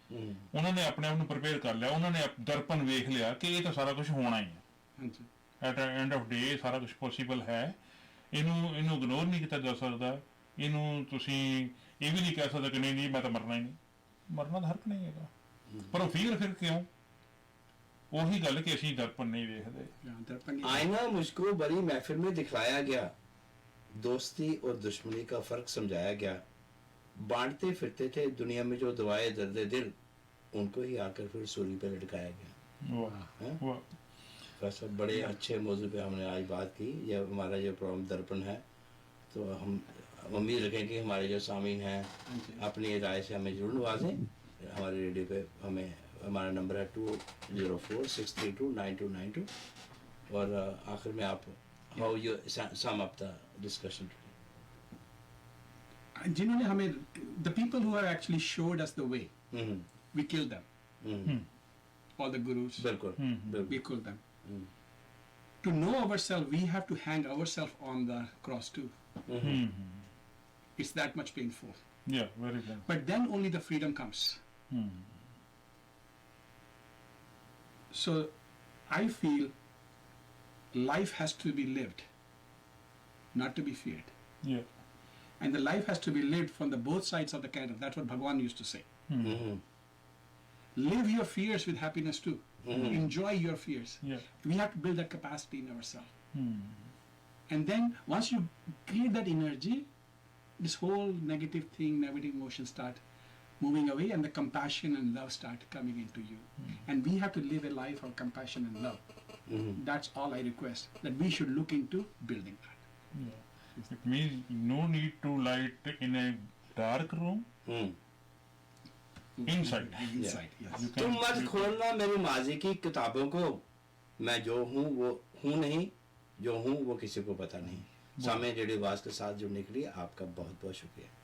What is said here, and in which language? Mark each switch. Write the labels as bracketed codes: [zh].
[pa] ਉਹਨਾਂ ਨੇ ਆਪਣੇ ਆਪ ਨੂੰ ਪ੍ਰਪੇਅਰ ਕਰ ਲਿਆ, ਉਹਨਾਂ ਨੇ ਦਰਪਣ ਵੇਖ ਲਿਆ ਕਿ ਇਹ ਤਾਂ ਸਾਰਾ ਕੁਝ ਹੋਣਾ ਹੀ ਹੈ. ਐਟ ਐਂਡ ਆਫ ਡੇ ਸਾਰਾ ਕੁਝ ਪੋਸੀਬਲ ਹੈ. ਇਹਨੂੰ ਇਗਨੋਰ ਨਹੀਂ ਕੀਤਾ ਜਾ ਸਕਦਾ. ਇਹਨੂੰ ਤੁਸੀਂ ਇਹ ਵੀ ਨਹੀਂ ਕਹਿ ਸਕਦੇ ਕਿ ਨਹੀਂ ਮੈਂ ਤਾਂ ਮਰਨਾ ਹੀ ਨਹੀਂ. ਮਰਨਾ ਤਾਂ ਹਰਕ ਨਹੀਂ ਹੈਗਾ, ਪਰ ਉਹ ਫੀਅਰ ਫਿਰ ਕਿਉਂ? ਉਹੀ ਗੱਲ ਕਿ ਅਸੀਂ ਦਰਪਣ ਨਹੀਂ ਵੇਖਦੇ. [hi] आईना मुझको बड़ी महफिल में दिखलाया गया, दोस्ती और दुश्मनी का फर्क समझाया गया. बांटते फिरते थे दुनिया में जो दवाएं दर्द दिल, उनको ही आकर फिर सूली पे लटकाया गया. वाह हैं? वाह बस बड़े अच्छे मौजू पे हमने आज बात की। ये हमारा जो प्रोग्राम दर्पण है, तो हम उम्मीद रखें कि हमारे जो सामीन हैं अपनी राय से हमें जरूर नवाजें। हमारे रेडियो पे हमें, हमारा नंबर है 2046329292। और आखिर में आप [en] How you sum up the discussion? [hi] जिन्होंने हमें, [en] the people who have actually showed us the way, we kill them, all the gurus, [hi] बिल्कुल [en] we [hi] बिल्कुल। [en] kill them. To know ourselves, we have to hang ourselves on the cross too. It's that much painful. Yeah very good But then only the freedom comes. So I feel life has to be lived, not to be feared. Yeah And the life has to be lived from the both sides of the canal. That's what Bhagwan used to say. Live your fears with happiness too. Enjoy your fears. Yeah We have to build that capacity in ourselves. And then once you create that energy, this whole negative thing, negative emotions start moving away, and the compassion and love start coming into you. And we have to live a life of compassion and love. That's all I request, that we should look into building that. It means no need to light in a dark room. Inside. Inside, yes. You [hi] तुम [en] can- [hi] मत खोलना मेरी माजी की किताबों को, मैं जो हूँ वो हूँ नहीं, जो हूँ वो किसी को पता नहीं। सामने रेडियो आवाज के साथ जुड़ने के लिए आपका बहुत बहुत शुक्रिया।